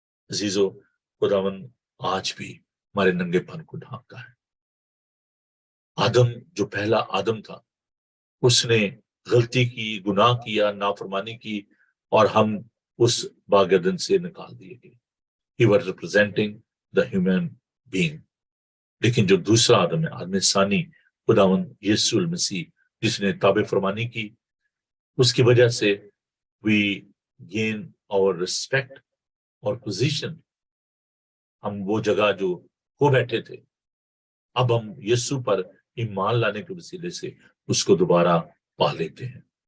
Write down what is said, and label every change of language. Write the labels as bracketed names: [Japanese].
[Hindi] अजीजों, खुदावन आज भी हमारे नंगेपन को ढांपता है। आदम जो पहला आदम था, उसने गलती की, गुनाह किया, नाफरमानी की, और हम उस बागदन से निकाल दिए गए। [English] He was representing the human being. [Hindi] लेकिन जो दूसरा आदम है, आदम सानी, खुदावन यीशु मसीह, जिसने ताबे फरमानी की, उसकी वजह से [English] we gain our respect [Hindi] और पोजीशन। हम वो जगह जो खो बैठे थे, अब हम यीशु पर ईमान लाने के वसीले से उसको दोबारा पा लेते हैं।